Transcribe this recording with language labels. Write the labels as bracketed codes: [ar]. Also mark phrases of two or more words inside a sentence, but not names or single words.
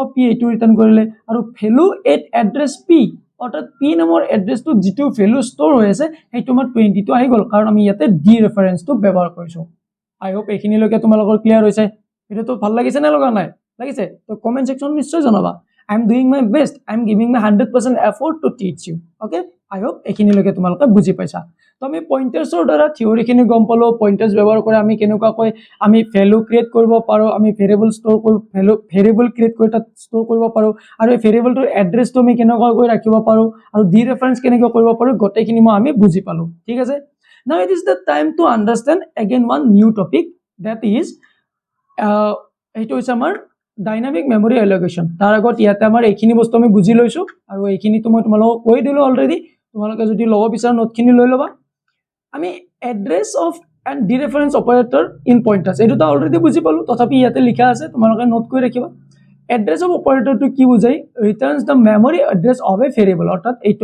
[as] p এটো ৰিটাৰ্ন কৰিলে আৰু [en] value at address p [as] অৰ্থাৎ p নামৰ এড্ৰেছটো যেটো ভ্যালু ষ্টৰ হৈ আছে সেইটো আমাৰ 20 টো আহি গল কাৰণ আমি ইয়াতে [en] de referenceটো [as] ব্যৱহাৰ কৰিছো [en] I [as] হোপ এইখিনিলৈকে তোমালোকৰ ক্লিয়াৰ হৈছে ভিডিওটো ভাল লাগিছে না লগা নাই লাগিছে তো কমেন্ট সেকশন নিশ্চয় জনাবা [en] I am doing my best I am giving my 100% effort to teach you okay I hope [as] এইখিনিলৈকে তোমালোকে বুজি পাইছা তো আমি পইন্টাৰ্ছৰ দ্বাৰা থিওৰিখিনি গম পালো পইন্টাৰ্ছ ব্যৱহাৰ কৰি আমি কেনেকুৱাকৈ আমি ভ্যালু ক্ৰিয়েট কৰিব পাৰো আমি ভেৰিয়েবল ষ্টৰ কৰি ভেৰিয়েবল ক্ৰিয়েট কৰি তাত ষ্টৰ কৰিব পাৰো আৰু এই ভেৰিয়েবলটোৰ এড্ৰেছটো আমি কেনেকুৱাকৈ ৰাখিব পাৰো আৰু [en] de reference [as] কেনেকৈ কৰিব পাৰো গোটেইখিনি আমি বুজি পালো ঠিক আছে [en] now it is the time to understand again one new topic that is [as] এইটো হৈছে আমাৰ [en] dynamic memory allocation [as] তাৰ আগত ইয়াতে আমাৰ এইখিনি বস্তু আমি বুজি লৈছো আৰু এইখিনি মই তোমালোকক কৈ দিলো অলৰেডি তোমালোকে যদি লব বিচাৰ নোটখিনি লৈ লবা আমি [en] address of and dereference operator in pointers [as] এইটো অলৰেডি বুজি পালো তথাপি ইয়াতে লিখা আছে তোমালোকে নোট কৰি ৰাখিবা [en] address of operatorটো [as] কি বুজাই [en] returns the memory address of a variable [as] অৰ্থাৎ এইটো